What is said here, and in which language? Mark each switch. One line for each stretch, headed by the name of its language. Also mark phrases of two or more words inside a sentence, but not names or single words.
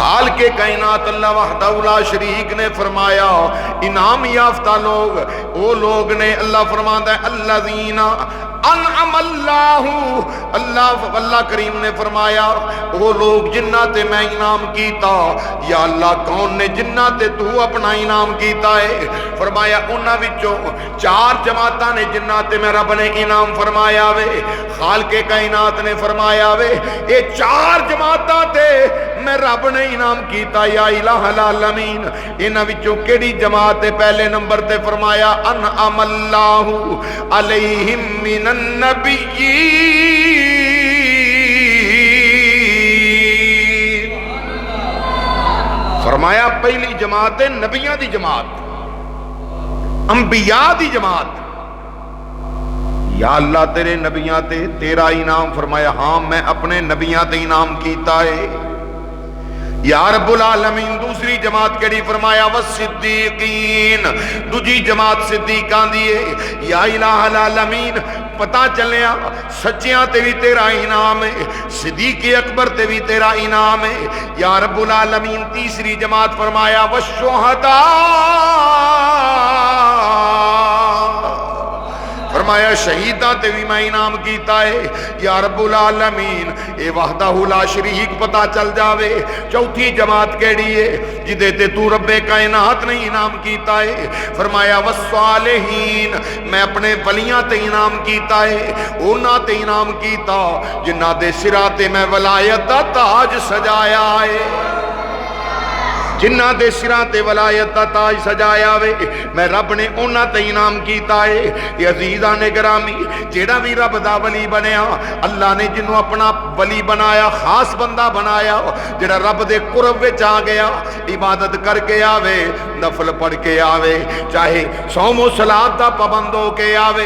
Punjabi: خالق کائنات
Arabic: اللہ وحدہ لا شریک
Punjabi: نے فرمایا انعام یافتہ لوگ وہ لوگ نے، اللہ فرماتا ہے
Arabic: الذین انعم
Punjabi: اللہ کریم نے فرمایا وہ لوگ جنہ تے میں انعام کیتا۔ یا اللہ کون نے جنہ تے تو اپنا انعام کیتا ہے؟ فرمایا انہاں وچوں 4 جماعتاں نے جنہ تے میں رب نے انعام فرمایا وے، خالق کائنات نے فرمایا وے اے 4 جماعتاں تے میں رب نے انعام کیتا۔
Arabic: یا الہ العالمین
Punjabi: انہاں وچوں کیڑی جماعت ہے؟ پہلے نمبر تے فرمایا
Arabic: انعم اللہ علیہم من النبیین،
Punjabi: فرمایا پہلی جماعت ہے نبیاں دی جماعت، انبیاء دی جماعت۔ یا اللہ تیرے نبیاں تے تیرا انعام، فرمایا ہاں میں اپنے نبیاں تے انعام کیتا ہے۔
Arabic: یا رب العالمین
Punjabi: دوسری جماعت کیڑی؟ فرمایا والصدیقین، دوجی جماعت صدیقاں دی ہے۔
Arabic: یا الہ العالمین
Punjabi: پتہ چلیا سچیاں تے بھی تیرا انعام ہے، صدیق اکبر تے بھی تیرا انعام ہے۔
Arabic: یا رب العالمین
Punjabi: تیسری جماعت فرمایا والشہداء، فرمایا شہیداں تے بھی میں انعام کیتا ہے۔
Arabic: یا رب العالمین
Punjabi: اے
Arabic: وحدہ لا شریک
Punjabi: پتہ چل جاوے۔ چوتھی جماعت کیڑی ہے جدے تے تو رب کائنات نے انعام کیتا ہے؟ فرمایا والصالحین، میں اپنے ولیاں تے انعام کیتا ہے، انہاں تے انعام کیتا جنہاں دے سراں تے میں ولایت دا تاج سجایا ہے، جنہ دے سراں تے ولایت دا تاج سجایا وے میں رب نے انہاں تے انعام کیتا ہے۔ یہ عزیزاں گرامی جیڑا بھی رب دا ولی بنیا، اللہ نے جنوں اپنا ولی بنایا، خاص بندہ بنایا، جیڑا رب دے قرب وچ آ گیا، عبادت کر کے آوے، نفل پڑھ کے آوے، چاہے صوم و صلات دا پابند ہو کے آوے۔